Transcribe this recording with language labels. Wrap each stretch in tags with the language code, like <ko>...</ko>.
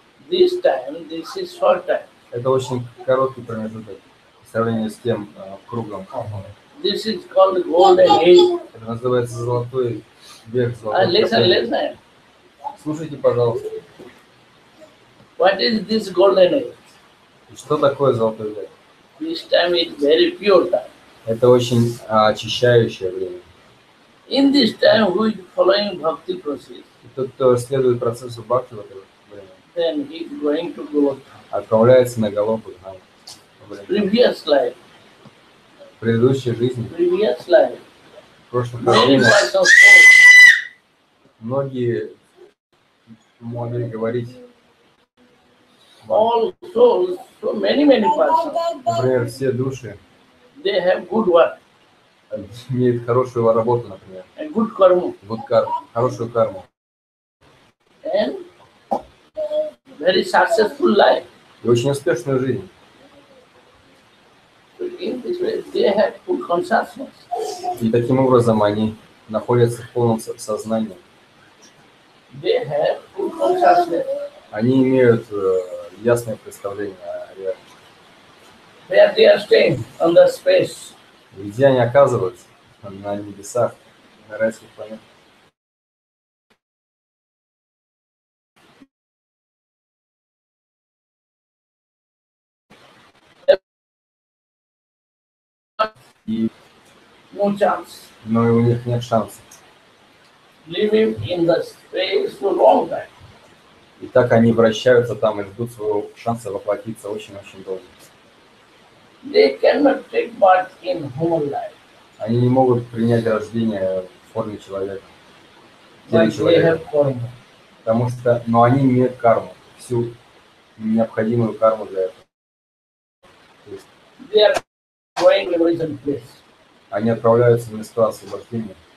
<en>This time, this is short time.</en> <ru>Это очень короткий промежуток в сравнении с тем кругом.</ru> <en>This is called golden age.</en> <ru>Это называется золотой век.</ru> <en>Listen.</en> <ru>Слушайте, пожалуйста.</ru> <en>What is this golden age?</en> <ru>И что такое золотой век?</ru> <en>This time is very pure time.</en> <ru>Это очень очищающее время.</ru> <en>In this time, who is following bhakti process,</en> <ru>И тот, кто следует процессу бхакти в это время,</ru> <en>then he is going to go.</en> <ru>отправляется на Галопу.</ru> <en>Previous life,</en> <ru>В предыдущей жизни, в прошлом</ru> <en>many</en> <ru>времени,</ru> <en>persons</en> <ru>многие могли говорить,</ru> <en>all souls, so many persons,</en> <ru>например, все души</ru> <en>they have good work</en> <ru>имеют хорошую работу, например,</ru> <en>and good karma</en> <ru>хорошую карму</ru> <en>and very successful life.</en> <ru>и очень успешную жизнь.</ru> <en>So in this way, they have full consciousness.</en> <ru>И таким образом они находятся в полном сознании.</ru> <en>They have full consciousness.</en> <ru>Они имеют ясное представление о реальности.</ru> <en>Where they are staying on the space.</en> <ru>Где они оказываются? На небесах, на райских планетах. И,</ru> <en>No chance.</en> <ru>но и у них нет шансов.</ru> <en>Living in the space for long time.</en> <ru>И так они вращаются там и ждут своего шанса воплотиться очень-очень долго.</ru> <en>They cannot take part in human life.</en> <ru>Они не могут принять рождение в форме человека. в теле</ru> <en>But they</en> <ru>человека.</ru> <en>have karma.</en> <ru>Потому что, но они имеют карму, всю необходимую карму для этого. То есть</ru> <en>They are going to liberation place.</en> <ru>они отправляются в места освобождения.</ru>